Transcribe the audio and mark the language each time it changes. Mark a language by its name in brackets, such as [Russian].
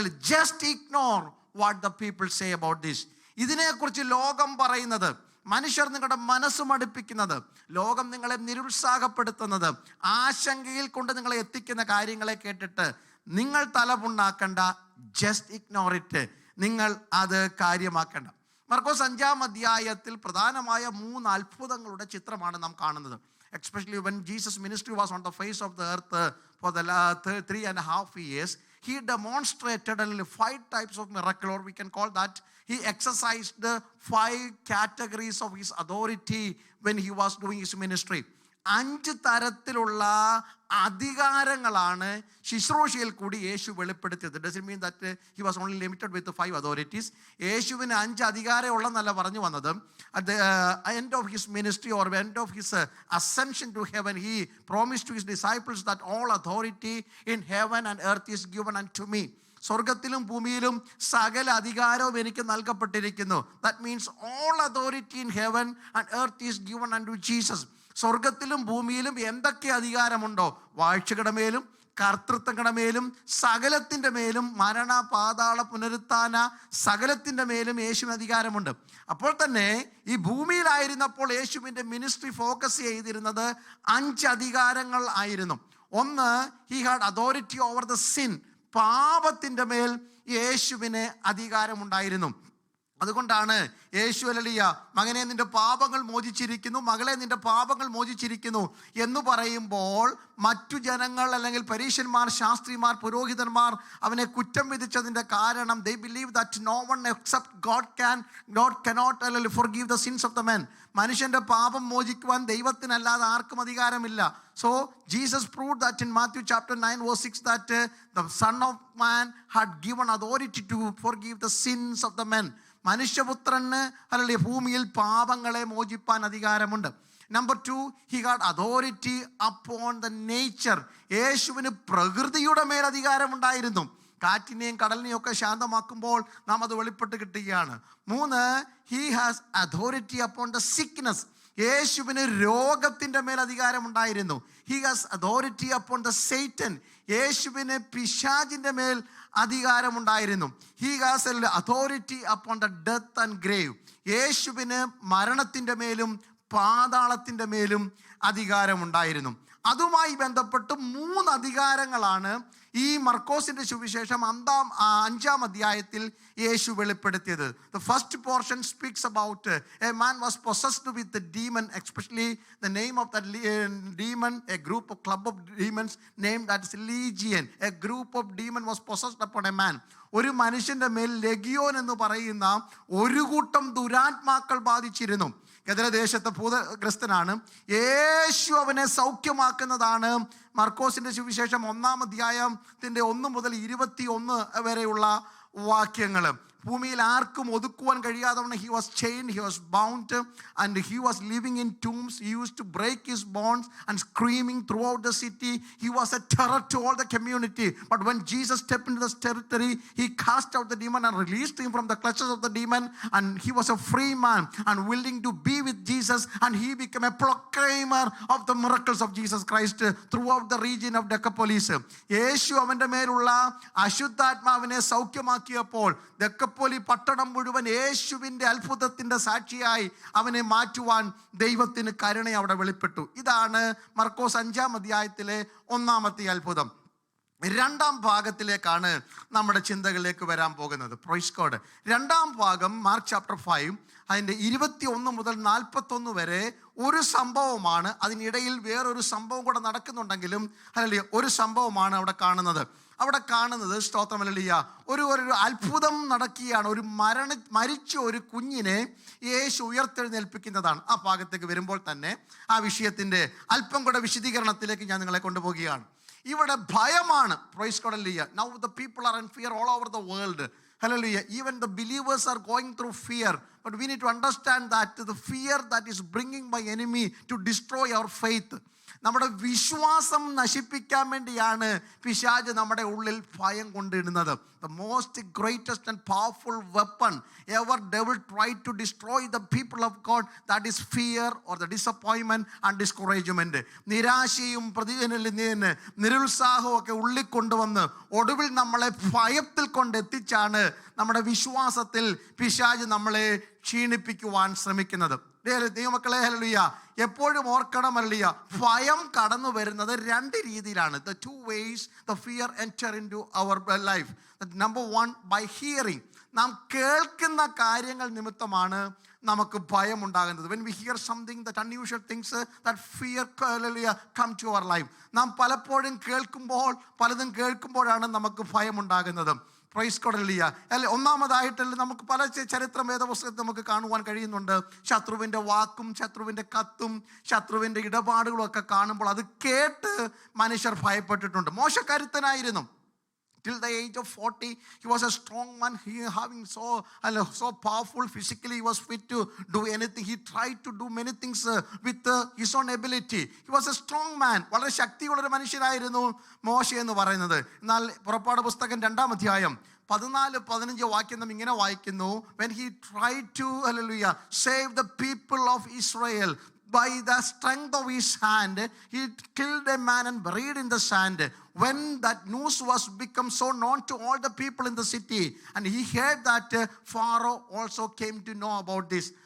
[English] Just ignore what the people say about this. [Malayalam] ഇതിനെക്കുറിച്ച് ലോകം പറയുന്നത്, മനുഷ്യർ നിങ്ങളുടെ മനസ്സ് മടുപ്പിക്കുന്നത്, ലോകം നിങ്ങളെ നിരുത്സാഹപ്പെടുത്തുന്നത്, ആശങ്കയിൽ കൊണ്ട് നിങ്ങളെ എത്തിക്കുന്ന കാര്യങ്ങളെ കേട്ടിട്ട് നിങ്ങൾ തലപുണ്ണാക്കണ്ട. [English] Just ignore it. [Malayalam] നിങ്ങൾ അത് കാര്യമാക്കണ്ട. മർക്കോസ് 5-ാം അധ്യായത്തിൽ പ്രധാനമായ 3 അത്ഭുതങ്ങളുടെ ചിത്രമാണ് നാം കാണുന്നത്. [English] Especially when Jesus' ministry was on the face of the earth for the 3.5 years, he demonstrated 5 types of miracle, or we can call that he exercised the 5 categories of his authority when he was doing his ministry. [Malayalam] 5 തരത്തിലുള്ള അധികാരങ്ങളാണ് ശുശ്രൂഷയിൽ കൂടി യേശു വെളിപ്പെടുത്തിയത്. [English] Does it mean that he was only limited with the 5 authorities? [Malayalam] യേശുവിന് 5 അധികാരം ഉള്ളെന്നല്ല പറഞ്ഞു വന്നത്. [English] At the end of his ministry or end of his ascension to heaven, he promised to his disciples that all authority in heaven and earth is given unto me. [Malayalam] സ്വർഗത്തിലും ഭൂമിയിലും സകല അധികാരവും എനിക്ക് നൽകപ്പെട്ടിരിക്കുന്നു. [English] That means all authority in heaven and earth is given unto Jesus. [Malayalam] സ്വർഗത്തിലും ഭൂമിയിലും എന്തൊക്കെ അധികാരമുണ്ടോ, വാഴ്ചകളുടെ മേലും കർത്തൃത്വങ്ങളുടെ മേലും സകലത്തിൻ്റെ മേലും, മരണ പാതാള പുനരുത്ഥാന സകലത്തിൻ്റെ മേലും യേശുവിന് അധികാരമുണ്ട്. അപ്പോൾ തന്നെ ഈ ഭൂമിയിലായിരുന്നപ്പോൾ യേശുവിൻ്റെ മിനിസ്ട്രി ഫോക്കസ് ചെയ്തിരുന്നത് 5 അധികാരങ്ങൾ ആയിരുന്നു. [English] ഒന്ന്, he had authority over the sin. [Malayalam] പാപത്തിൻ്റെ മേൽ യേശുവിന് അധികാരമുണ്ടായിരുന്നു. അതുകൊണ്ടാണ് യേശു ഹല്ലേലൂയ മകനെ നിന്റെ പാപങ്ങൾ മോചിച്ചിരിക്കുന്നു, മകളെ നിന്റെ പാപങ്ങൾ മോചിച്ചിരിക്കുന്നു എന്ന് പറയുമ്പോൾ മറ്റു ജനങ്ങൾ അല്ലെങ്കിൽ പരീശന്മാർ, ശാസ്ത്രിമാർ, പുരോഹിതന്മാർ അവനെ കുറ്റം വിധിച്ചതിൻ്റെ കാരണം [English] they believe that no one except God cannot forgive the sins of the man. [Malayalam] മനുഷ്യൻ്റെ പാപം മോചിക്കുവാൻ ദൈവത്തിനല്ലാതെ ആർക്കും അധികാരമില്ല. [English] So Jesus proved that in Matthew chapter 9 verse 6 that the Son of Man had given authority to forgive the sins of the men. [Malayalam] മനുഷ്യപുത്രന് അല്ലെങ്കിൽ ഭൂമിയിൽ പാപങ്ങളെ മോചിപ്പാൻ അധികാരമുണ്ട്. [English] Number 2, he got authority upon the nature. [Malayalam] യേശുവിന് പ്രകൃതിയുടെ മേൽ അധികാരമുണ്ടായിരുന്നു. കാറ്റിനെയും കടലിനെയും ഒക്കെ ശാന്തമാക്കുമ്പോൾ നാം അത് വെളിപ്പെട്ട് കിട്ടുകയാണ്. [English] 3, he has authority upon the sickness. [Malayalam] യേശുവിന് രോഗത്തിൻ്റെ മേൽ അധികാരമുണ്ടായിരുന്നു. [English] he has authority upon the Satan. [Malayalam] യേശുവിന് പിശാചിൻ്റെ മേൽ അധികാരമുണ്ടായിരുന്നു. [English] he has authority upon the death and grave. [Malayalam] യേശുവിന് മരണത്തിൻ്റെ മേലും പാതാളത്തിൻ്റെ മേലും അധികാരമുണ്ടായിരുന്നു. അതുമായി ബന്ധപ്പെട്ട് 3 അധികാരങ്ങളാണ് ഈ മർക്കോസിന്റെ സുവിശേഷം 5-ാം അധ്യായത്തിൽ യേശു വെളിപ്പെടുത്തിയത്. [English] The first portion speaks about a man was possessed with the demon, especially the name of that demon, a club of demons named as Legion. A group of demon was possessed upon a man. [Malayalam] ഒരു മനുഷ്യന്റെ മേൽ ലെഗിയോൻ എന്ന് പറയുന്ന ഒരു കൂട്ടം ദുരാത്മാക്കൾ ബാധിച്ചിരുന്നു. ഗദരദേശത്തെ ഭൂതഗ്രസ്തനാണ്. യേശു അവനെ സൗഖ്യമാക്കുന്നതാണ് മർക്കോസിന്റെ സുവിശേഷം 1-ാം അധ്യായത്തിന്റെ 1 മുതൽ 21 വരെയുള്ള വാക്യങ്ങൾ. ഭൂമിയിൽ ആർക്കും ഒതുക്കുവാൻ കഴിയാത്തവണ്ണം [English] he was chained, he was bound, and he was living in tombs. He used to break his bonds and screaming throughout the city. He was a terror to all the community. But when Jesus stepped into this territory, he cast out the demon and released him from the clutches of the demon, and he was a free man and willing to be with Jesus, and he became a proclaimer of the miracles of Jesus Christ throughout the region of Decapolis. [Malayalam] യേശു അവൻ്റെ മേലുള്ള അശുദ്ധാത്മാവിനെ സൗഖ്യമാക്കിയപ്പോൾ ദെക്കപ്പോലി പട്ടണം മുഴുവൻ യേശുവിൻ്റെ അത്ഭുതത്തിൻ്റെ സാക്ഷിയായി അവനെ മാറ്റുവാൻ ദൈവത്തിന് കരുണ അവിടെ വെളിപ്പെട്ടു. ഇതാണ് മർക്കോസ് 5-ാം അധ്യായത്തിലെ 1-ാമത്തെ അത്ഭുതം. 2-ാം ഭാഗത്തിലേക്കാണ് നമ്മുടെ ചിന്തകളിലേക്ക് വരാൻ പോകുന്നത്. Praise God. 2-ാം ഭാഗം മാർക്ക് ചാപ്റ്റർ 5 അതിൻ്റെ 21 മുതൽ 41 വരെ ഒരു സംഭവമാണ്. അതിനിടയിൽ വേറൊരു സംഭവം കൂടെ നടക്കുന്നുണ്ടെങ്കിലും ഹല്ലേലൂയ ഒരു സംഭവമാണ് അവിടെ കാണുന്നത്. സ്തോത്രം ഹല്ലേലൂയ, ഒരു അത്ഭുതം നടക്കുകയാണ്. ഒരു മരിച്ച ഒരു കുഞ്ഞിനെ യേശു ഉയർത്തെഴുന്നേൽപ്പിക്കുന്നതാണ്. ആ ഭാഗത്തേക്ക് വരുമ്പോൾ തന്നെ ആ വിഷയത്തിൻ്റെ അല്പം കൂടെ വിശദീകരണത്തിലേക്ക് ഞാൻ നിങ്ങളെ കൊണ്ടുപോവുകയാണ്. ഇവിടെ ഭയമാണ്. Praise God hallelujah. [English] Now the people are in fear all over the world. Hallelujah. Even the believers are going through fear. But we need to understand that the fear that is bringing by enemy to destroy our faith. [Malayalam] നമ്മുടെ വിശ്വാസം നശിപ്പിക്കാൻ വേണ്ടിയാണ് പിശാച് നമ്മുടെ ഉള്ളിൽ ഭയം കൊണ്ടിടുന്നത്. [English] The most greatest and powerful weapon ever devil tried to destroy the people of God, that is fear or the disappointment and discouragement. [Malayalam] നിരാശയും നിരുത്സാഹവും ഒക്കെ ഉള്ളിൽ കൊണ്ടുവന്ന് ഒടുവിൽ നമ്മളെ ഭയത്തിൽ കൊണ്ടെത്തിച്ചാണ് നമ്മുടെ വിശ്വാസത്തിൽ പിശാച് നമ്മളെ ക്ഷീണിപ്പിക്കുവാൻ ശ്രമിക്കുന്നത്. ദൈവമക്കളെ ഹല്ലേലൂയ, എപ്പോഴും ഓർക്കണം ഹല്ലേലൂയ, ഭയം കടന്നു വരുന്നത് 2 രീതിയിലാണ്. [English] The 2 ways the fear enter into our life. Number 1, by hearing. [Malayalam] നാം കേൾക്കുന്ന കാര്യങ്ങൾ നിമിത്തമാണ് നമുക്ക് ഭയം ഉണ്ടാകുന്നത്. [English] When we hear something that unusual things, that fear come to our life. [Malayalam] നാം പലപ്പോഴും പലതും കേൾക്കുമ്പോഴാണ് നമുക്ക് ഭയം ഉണ്ടാകുന്നത്. Praise God. അല്ലെ, ഒന്നാമതായിട്ടല്ലേ നമുക്ക് പല ചരിത്രം വേദപുസ്തകത്തിൽ നമുക്ക് കാണുവാൻ കഴിയുന്നുണ്ട്. ശത്രുവിൻ്റെ വാക്കും ശത്രുവിൻ്റെ കത്തും ശത്രുവിൻ്റെ ഇടപാടുകളും ഒക്കെ കാണുമ്പോൾ അത് കേട്ട് മനുഷ്യർ ഭയപ്പെട്ടിട്ടുണ്ട്. മോശ കരുത്തനായിരുന്നു. [English] Till the age of 40, he was a strong man. He having so powerful physically, he was fit to do anything. He tried to do many things with his own ability. He was a strong man. [Malayalam] വളരെ ശക്തിയുള്ളൊരു മനുഷ്യനായിരുന്നു മോശ എന്ന് പറയുന്നത്. എന്നാൽ പുറപ്പാട് പുസ്തകം 2-ാം അധ്യായം 14-15 വാക്യം നാം ഇങ്ങനെ വായിക്കുന്നു. [English] When he tried to save the people of Israel, by the strength of his hand, he killed a man and buried in the sand. When that news was become so known to all the people in the city, and he heard that Pharaoh also came to know about this.